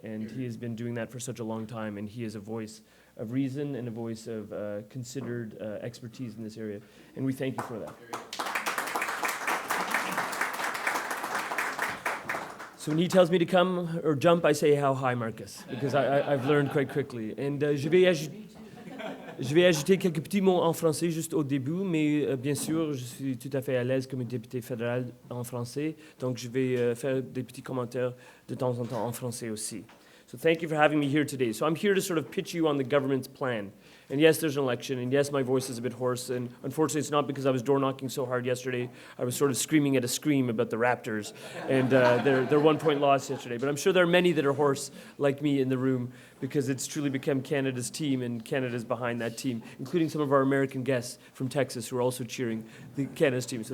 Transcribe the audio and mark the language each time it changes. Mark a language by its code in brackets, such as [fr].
[en] And he has been doing that for such a long time, and he is a voice of reason and a voice of considered expertise in this area. And we thank you for that. So when he tells me to come or jump, I say, how high, Marcus? Because I've learned quite quickly. And [fr] je vais ajouter... Je vais ajouter quelques petits mots en français juste au début, mais bien sûr, je suis tout à fait à l'aise comme député fédéral en français, donc je vais faire des petits commentaires de temps en temps en français aussi. [en] So thank you for having me here today. So I'm here to sort of pitch you on the government's plan. And yes, there's an election, and yes, my voice is a bit hoarse, and unfortunately it's not because I was door knocking so hard yesterday. I was sort of screaming at a scream about the Raptors and their 1 point loss yesterday. But I'm sure there are many that are hoarse like me in the room because it's truly become Canada's team, and Canada's behind that team, including some of our American guests from Texas who are also cheering the Canada's team.